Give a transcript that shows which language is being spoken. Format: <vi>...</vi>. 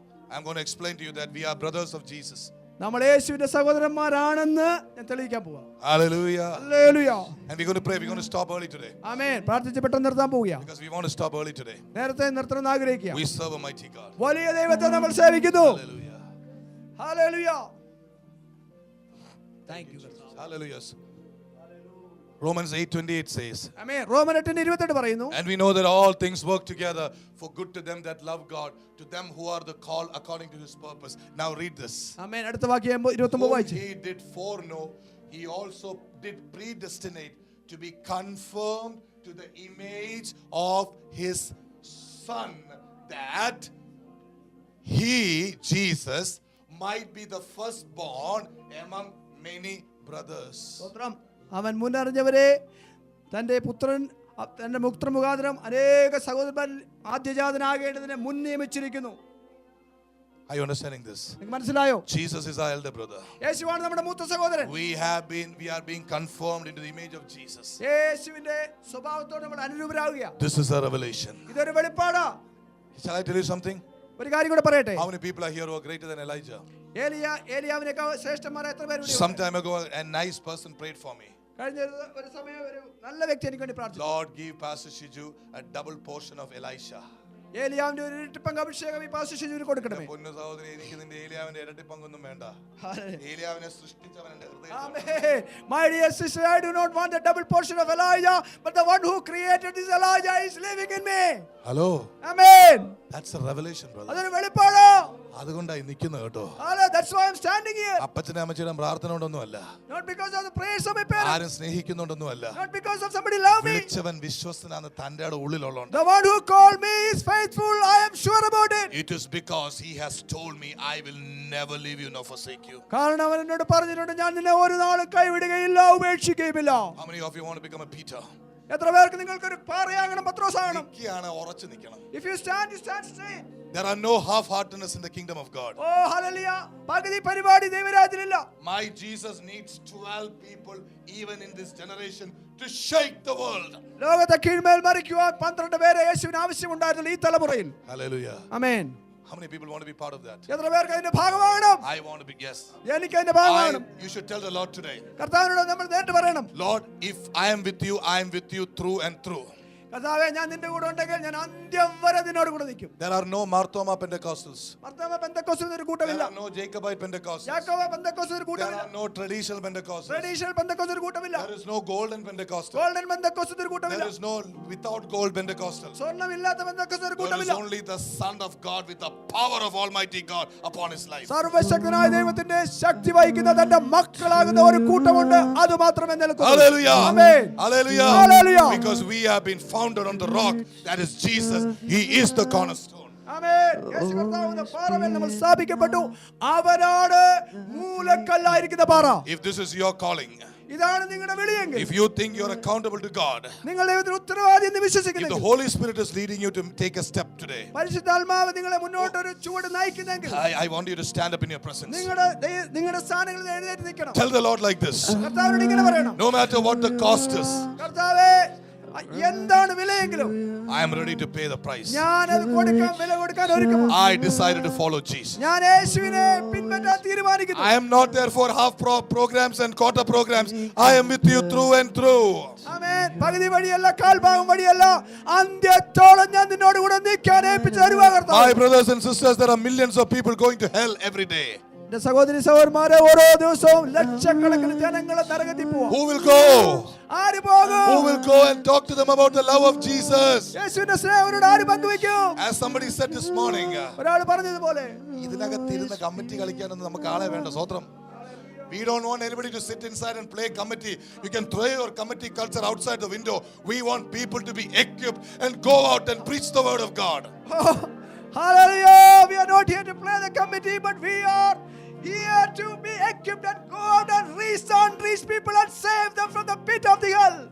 <en>I'm going to explain to you that we are brothers of Jesus.</en> <ml>നമ്മൾ യേശുവിന്റെ സഹോദരന്മാരാണെന്ന് ഞാൻ തെളിയിക്കാൻ പോവാ.</ml> <en>Hallelujah.</en> <ml>Hallelujah.</ml> <en>And we're going to pray. We're going to stop early today.</en> <ml>ആമേൻ. പ്രാർത്ഥിച്ച് പെട്ടെന്ന് നിർത്താൻ പോവുകയാണ്.</ml> <en>Because we want to stop early today.</en> <ml>നേരത്തെ നിർത്തണമെന്ന് ആഗ്രഹിക്കുക.</ml> <en>We serve a mighty God.</en> <ml>വലിയ ദൈവത്തെ നമ്മൾ സേവിക്കുന്നു.</ml> <en>Hallelujah.</en> <ml>Hallelujah.</ml> <en>Thank you. Hallelujah. Romans 8:28 says.</en> <ml>ആമേൻ. റോമർ 8:28 പറയുന്നു.</ml> <en>And we know that all things work together for good to them that love God, to them who are the called according to his purpose. Now read this.</en> <ml>ആമേൻ. അടുത്ത വാക്യം 29 വായിച്ചു.</ml> <en>He did foreknow, he also did predestinate to be conformed to the image of his son, that he, Jesus, might be the firstborn among many brothers.</en> <ml>സ്തോത്രം. അവൻ മുന്നറിഞ്ഞവരെ തന്റെ പുത്രൻ തന്റെ മുഖാന്തരം അനേക സഹോദരന്മാരിൽ ആദ്യജാതനാകേണ്ടതിനെ മുൻ നിയമിച്ചിരിക്കുന്നു.</ml> <en>Are you understanding this?</en> <ml>നിങ്ങൾക്ക് മനസ്സിലായോ?</ml> <en>Jesus is our elder brother.</en> <ml>യേശുവാണ് നമ്മുടെ മൂത്ത സഹോദരൻ.</ml> <en>We are being conformed into the image of Jesus.</en> <ml>യേശുവിന്റെ സ്വഭാവത്തോട് നമ്മൾ അനുരൂപരാകുക.</ml> <en>This is a revelation.</en> <ml>ഇതൊരു വെളിപ്പാടാ.</ml> <en>Shall I tell you something?</en> <ml>ഒരു കാര്യം കൂടെ പറയട്ടെ.</ml> <en>How many people are here who are greater than Elijah?</en> <ml>ഏലിയാവിനേക്കാൾ ശ്രേഷ്ഠന്മാരായ എത്ര പേരുണ്ട്?</ml> <en>Some time ago, a nice person prayed for me.</en> <ml>കഴിഞ്ഞ ഒരു സമയം ഒരു നല്ല വ്യക്തി എനിക്ക് വേണ്ടി പ്രാർത്ഥിച്ചു.</ml> <en>Lord, give Pastor Shiju a double portion of Elisha.</en> <ml>ഏലിയാവിന്റെ ഒരു ഇരട്ടിപ്പങ്ക് അഭിഷേകം ഈ പാസ്റ്റർ ഷിജുവിന് കൊടുക്കണമേ. പൊന്നു സഹോദരി, എനിക്ക് നിന്റെ ഏലിയാവിന്റെ ഇരട്ടിപ്പങ്കൊന്നും വേണ്ട. ഏലിയാവിനെ സൃഷ്ടിച്ചവൻ എന്റെ ഹൃദയത്തിൽ.</ml> <en>Amen. My dear sister, I do not want a double portion of Elijah, but the one who created this Elijah is living in me. Hello. Amen. That's a revelation, brother.</en> <ml>അതൊരു വെളിപ്പാടാ. അതുകൊണ്ടായി നിൽക്കുന്നത് കേട്ടോ.</ml> <en>That's why I'm standing here.</en> <ml>അപ്പച്ചനും അമ്മച്ചിയുടെ പ്രാർത്ഥന കൊണ്ടൊന്നുമല്ല.</ml> <en>Not because of the prayers of my parents.</en> <ml>ആരും സ്നേഹിക്കുന്നുണ്ടൊന്നുമല്ല.</ml> <en>Not because of somebody love me.</en> <ml>വിളിച്ചവൻ വിശ്വസ്തനാണ് തന്റെ ഉള്ളിലുള്ളതുകൊണ്ട്.</ml> <en>The one who called me is faithful. I am sure about it. It is because he has told me I will never leave you nor forsake you.</en> <ml>കാരണം അവൻ എന്നോട് പറഞ്ഞിട്ടുണ്ട്, ഞാൻ നിന്നെ ഒരു നാളും കൈവിടുകയില്ല, ഉപേക്ഷിക്കുകയുമില്ല.</ml> <en>How many of you want to become a Peter?</en> <ml>എത്ര പേർക്ക് നിങ്ങൾക്ക് ഒരു പാറയാകണം, പത്രോസാകണം? നിൽക്കുകയാണ്, ഉറച്ചു നിൽക്കണം.</ml> <en>If you stand, you stand straight. There are no half-heartedness in the kingdom of God. Oh, hallelujah.</en> <ml>പകുതി പരിപാടി ദൈവരാജ്യത്തിലില്ല.</ml> <en>My Jesus needs 12 people even in this generation to shake the world.</en> <ml>ലോകത്തെ കീഴ്മേൽ മറിക്കുവാൻ 12 പേരെ യേശുവിന് ആവശ്യമുണ്ടായിരുന്നു ഈ തലമുറയിൽ.</ml> <en>Hallelujah.</en> <ml>Amen.</ml> <en>How many people want to be part of that?</en> <ml>എത്ര പേർക്ക് അതിന്റെ ഭാഗമാകണം?</ml> <en>I want to be, yes.</en> <ml>എനിക്ക് അതിന്റെ ഭാഗമാകണം.</ml> <en>You should tell the Lord today.</en> <ml>കർത്താവിനോട് നമ്മൾ നേരിട്ട് പറയണം.</ml> <en>Lord, if I am with you, I am with you through and through.</en> <ml>കർത്താവേ, ഞാൻ നിന്റെ കൂടെ ഉണ്ടെങ്കിൽ ഞാൻ അന്ത്യം വരെ നിന്നോട് കൂടെ നിൽക്കും.</ml> <en>There are no Marthoma Pentecostals.</en> <ml>Marthoma പെന്തക്കോസ്തിന് ഒരു കൂട്ടമില്ല.</ml> <en>There are no Jacobite Pentecostals.</en> <ml>യാക്കോബ പെന്തക്കോസ്തിന് ഒരു</ml> <en>There</en> <ml>കൂട്ടമില്ല.</ml> <en>are no traditional Pentecostals.</en> <ml>Traditional പെന്തക്കോസ്തിന് ഒരു കൂട്ടമില്ല.</ml> <en>There is no golden Pentecostal.</en> <ml>Golden പെന്തക്കോസ്തിന് ഒരു കൂട്ടമില്ല.</ml> <en>There is no without gold Pentecostal.</en> <ml>സ്വർണ്ണമില്ലാത്ത പെന്തക്കോസ്തിന് ഒരു</ml> <en>There is</en> <ml>കൂട്ടമില്ല.</ml> <en>only the Son of God with the power of Almighty God upon his life.</en> <ml>സർവശക്തനായ ദൈവത്തിന്റെ ശക്തി വഹിക്കുന്ന തന്റെ മക്കളാകുന്ന ഒരു കൂട്ടമുണ്ട്. അത് മാത്രമേ നിലനിൽക്കൂ.</ml> <en>Hallelujah.</en> <ml>Amen.</ml> <en>Hallelujah. Hallelujah. Because we have been founded on the rock, that is Jesus. He is the cornerstone.</en> <ml>ആമേൻ. യേശു കർത്താവ് എന്ന പാറമേൽ നമ്മൾ സ്ഥാപിക്കപ്പെട്ടു. അവനാണ് മൂലക്കല്ലായിരിക്കുന്ന പാറ.</ml> <en>If this is your calling,</en> <ml>ഇതാണ് നിങ്ങളുടെ വിളിയെങ്കിൽ,</ml> <en>if you think you're accountable to God,</en> <ml>നിങ്ങൾ ദൈവത്തിന് ഉത്തരവാദി എന്ന്</ml> <en>if the</en> <ml>വിശ്വസിക്കുന്നെങ്കിൽ,</ml> <en>Holy Spirit is leading you to take a step today,</en> <ml>പരിശുദ്ധാത്മാവ് നിങ്ങളെ മുന്നോട്ട് ഒരു ചുവട് നയിക്കുന്നെങ്കിൽ,</ml> <en>I want you to stand up in your presence.</en> <ml>നിങ്ങളുടെ സ്ഥാനങ്ങളിൽ എഴുന്നേറ്റ് നിൽക്കണം.</ml> <en>Tell the Lord like this:</en> <ml>കർത്താവിനോട് ഇങ്ങനെ പറയണം,</ml> <en>no matter what the cost is,</en> <ml>കർത്താവേ, എന്താണ് വിലയെങ്കിലും</ml> <en>I am ready to pay the price.</en> <ml>ഞാൻ അത് കൊടുക്കാൻ, വില കൊടുക്കാൻ ഒരുക്കമാണ്.</ml> <en>I decided to follow Jesus.</en> <ml>ഞാൻ യേശുവിനെ പിൻപറ്റാൻ തീരുമാനിക്കുന്നു.</ml> <en>I am not there for half programs and quarter programs. I am with you through and through.</en> <ml>ആമേൻ. പകുതി വഴിയല്ല, കാൽഭാഗം വഴിയല്ല, അന്ത്യത്തോളം ഞാൻ നിന്നോട് കൂടെ നിൽക്കാൻ ഏൽപ്പിച്ചു തരുവാ കർത്താവേ.</ml> <en>My brothers and sisters, there are millions of people going to hell every day.</en> <ml>എന്റെ സഹോദരി സഹോദരന്മാരെ, ഓരോ ദിവസവും ലക്ഷക്കണക്കിന് ജനങ്ങളെ നരകത്തിൽ പോവാം.</ml> <en>Who will go?</en> <ml>ആര് പോകും?</ml> <en>Who will go and talk to them about the love of Jesus?</en> <ml>യേശുവിന്റെ സ്നേഹം അവരോട് ആര് പങ്കുവയ്ക്കും?</ml> <en>As somebody said this morning,</en> <ml>ഒരാൾ പറഞ്ഞതുപോലെ, ഇതിനകത്തിരുന്ന കമ്മിറ്റി കളിക്കാനൊന്നും നമുക്ക് ആളെ വേണ്ട. സ്വത്രം.</ml> <en>We don't want anybody to sit inside and play committee. You can throw your committee culture outside the window. We want people to be equipped and go out and preach the word of God. hallelujah, we are not here to play the committee, but we are here to be equipped and go out and reach people and save them from the pit of the hell.</en>